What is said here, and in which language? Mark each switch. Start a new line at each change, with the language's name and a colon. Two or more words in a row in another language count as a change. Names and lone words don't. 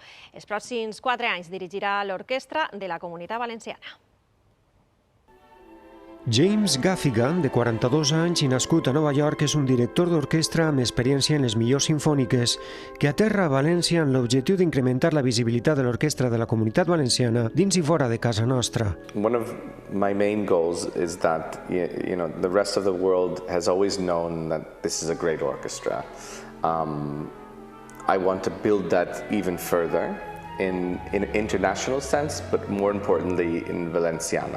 Catalan: Els pròxims 4 anys dirigirà l'orquestra de la Comunitat Valenciana. James Gaffigan, de 42 anys i nascut a Nova York, és un director d'orquestra amb experiència en les millors sinfòniques, que aterra a València amb l'objectiu d'incrementar la visibilitat de l'orquestra de la Comunitat Valenciana dins i fora de casa nostra.
English: One of my main goals is that the rest of the world has always known that this is a great orchestra. I want to build that even further in an international sense, but more importantly in Valenciana.